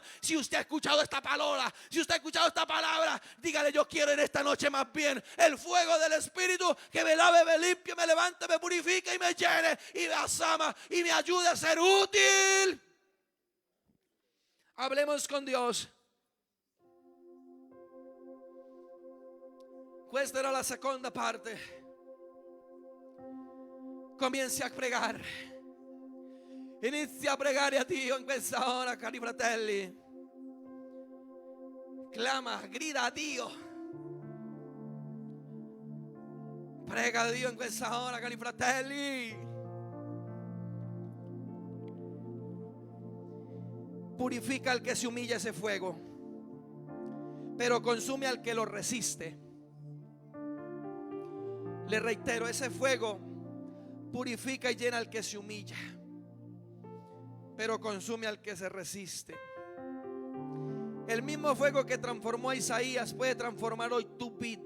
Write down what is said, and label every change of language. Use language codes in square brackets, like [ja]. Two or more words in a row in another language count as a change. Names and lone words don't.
[es] Si usted ha escuchado esta palabra, dígale: yo quiero en esta noche más bien el fuego del Espíritu, que me lave, me limpie, me levante, me purifique y me llene y me asama y me ayude a ser útil. Hablemos con Dios. [it] Questa era la seconda parte. Comienci a pregare. Inizia a pregare a Dio in questa ora, cari fratelli. Clama, grida a Dio. Prega a Dio in questa ora, cari fratelli. [es] Purifica al que se humilla ese fuego, pero consume al que lo resiste. Le reitero, ese fuego purifica y llena al que se humilla, pero consume al que se resiste. El mismo fuego que transformó a Isaías puede transformar hoy tu vida.